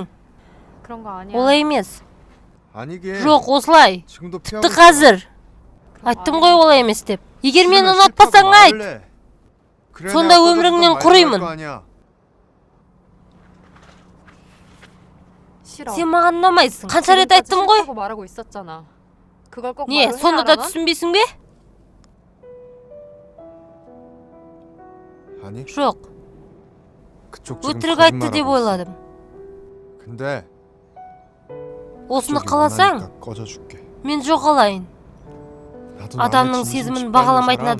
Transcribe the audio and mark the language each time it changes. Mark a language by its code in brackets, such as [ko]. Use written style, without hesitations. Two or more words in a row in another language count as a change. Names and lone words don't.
[ko] 그런 거 아니야. [kk] Олай емес. [ko] 아니게. [kk] Жоқ, осылай. [ko] 지금도 [kk] Тіпті [ko] 피하고 [kk] қазір. Айттым ғой олай емес деп. Егер мені ұнатпасаң айт. сонда өміріңнен құримын. [ko] 싫어. [kk] Сен маған ұнамайсың. Қанша рет айттым ғой? [ko] 싫다고 말하고 있었잖아. 그걸 꼭 [kk] Не, [ko] 말로 해야 [kk] сонда да [ko] 하나? [kk] түсінбейсің бе? [ko] 아니, [kk] Жоқ, [ko] 그쪽 지금 [kk] өтірік айтты деп [ko] 거짓말하고 있어. [kk] ойладым. [ko] 근데 [kk] Осыны [ko] 저기 [kk] қаласаң, [ko] 원하니까 꺼져줄게. [kk] мен жоғалайын. [ko] 나도 [kk] Адамның [ko] 남의 진심 [kk] сезімін [ko] 짓밟는 [kk] бағаламайтын [ko] 사람